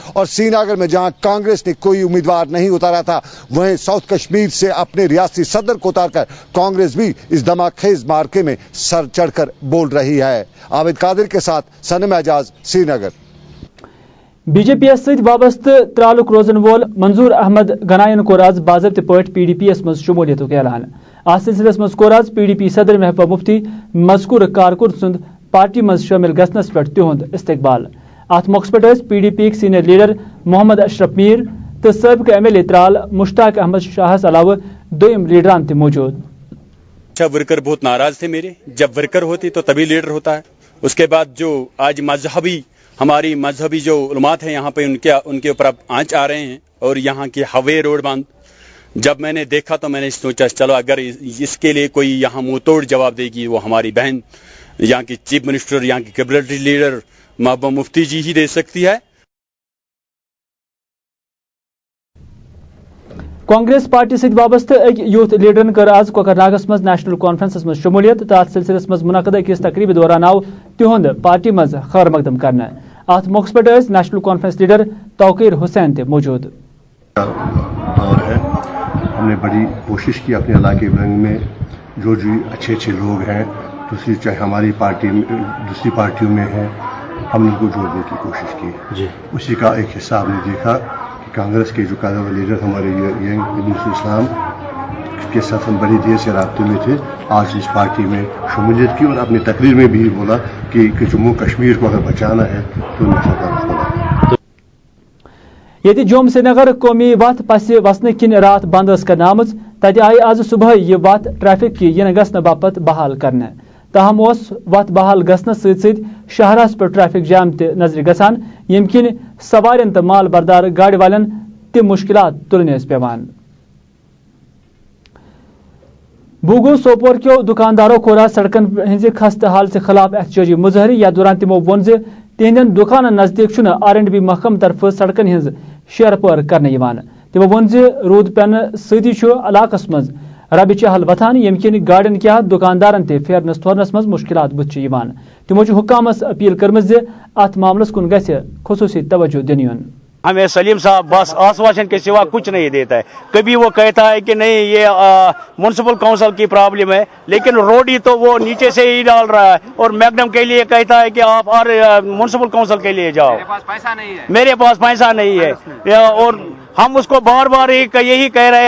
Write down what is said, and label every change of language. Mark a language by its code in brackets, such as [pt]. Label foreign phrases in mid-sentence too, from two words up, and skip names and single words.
[hi] और श्रीनगर में जहां कांग्रेस ने कोई उम्मीदवार नहीं उतारा था, वहीं साउथ कश्मीर से अपने रियासती सदर को उतारकर कांग्रेस भी इस धमाकेज मार्के में सर चढ़कर बोल रही है। आबिद कादिर के साथ सनम एजाज, श्रीनगर। [ks] बीजेपी सहित वाबस्तु त्रालुक रोजन वोल मंजूर अहमद गनायन कोर आज बाज़ाब्ते पट पीडीपी मज शमूलियत ऐलान। अत सिलसिलस मज कोर आज पीडीपी सदर महबूबा मुफ्ती मजकूर कारकुन सुंद पार्टी मज शामिल गसनस पे तिहुंद इस्तकबाल। अत मौके पे पीडीपी सीनियर लीडर मोहम्मद अशरफ मीर तो सबक एमएलए त्राल मुश्ताक अहमद शाहस अलावा दोयम लीडरान थे मौजूद। [hi] वर्कर बहुत नाराज थे मेरे, जब वर्कर होते तो तभी लीडर होता है। उसके बाद जो आज हमारी मजहबी जो उलमात हैं यहाँ पे उनके ऊपर आंच आ रहे हैं और यहाँ की हवे रोड बंद, जब मैंने देखा तो मैंने सोचा चलो अगर इसके लिए कोई यहाँ मुंह तोड़ जवाब देगी वो हमारी बहन यहाँ की [en] chief minister, [hi] यहाँ की [en] cabinet leader [hi] महबूबा मुफ्ती जी ही दे सकती है। [ks] कांग्रेस पार्टी सहित वाबस्त अक यूथ लीडरन कर आज कोकरनागस मज नेशनल कॉन्फ्रेंस मज शमूलियत तो अत सिलसिलस मज मुनक़द अकिस तकरीब दौरान आव तिहुंद पार्टी मज खैर मकदम करने। अत मौके पे नेशनल कॉन्फ्रेंस लीडर तौकीर हुसैन थे मौजूद। [hi] दौर है, हमने बड़ी कोशिश की अपने इलाके में जो अच्छे अच्छे लोग हैं दूसरी चाहे हमारी पार्टी दूसरी पार्टियों में हैं, हमने उनको जोड़ने की कोशिश की। उसी का एक हिस्सा हमने देखा कि कांग्रेस के जो कायदा लीडर हमारे यंग इस्लाम के साथ हम बड़ी देर से राब्ते में थे, आज इस पार्टी में शमूलियत की और अपनी तकरीर में भी बोला कि जम्मू कश्मीर को अगर बचाना है तो नशा का [ks] ये जोम श्रीनगर कौमी वत पस वसन किन रात बंद करना तत आई आज सुबह यह वत ट्रैफिक की इन गसन बापत बहाल करने। ताहम वत बहाल गसन सत शहरस पर ट्रैफिक जाम त नजर गसान यम किन सवारन तो माल बरदार गाड़ी वालन तम मुश्किलात तुलने पेवान। बुगु सोपोर के दुकानदारों कोर सड़कन हज खस्त हाल से खिलाफ एहतजाजी मुजाहरे। या दौरान तिमो वोन तिहंदन दुकान नजदीक R&B महकम तरफ सड़कन हज शेरपर करने। तिमो वोन रूद पेन सती इलाकस मज रब चहल वथान यम किन गाड़िन क्या दुकानदारन ते फेरनस थोरनस मज मुश्किलात बुथ तिमो हुकामस अपील कर्म अत मामलस कुन गस्य खुसूसी तवज्जो दिन। [hi] हमें सलीम साहब बस आश्वासन के सिवा कुछ नहीं देता है। कभी वो कहता है कि नहीं ये [en] municipal council [hi] की प्रॉब्लम है, लेकिन रोड ही तो वो नीचे से ही डाल रहा है और मैग्डम के लिए कहता है कि आप और [en] municipal council [hi] के लिए जाओ। मेरे पास पैसा नहीं है, मेरे पास पैसा नहीं है और हम उसको बार बार यही कह रहे हैं।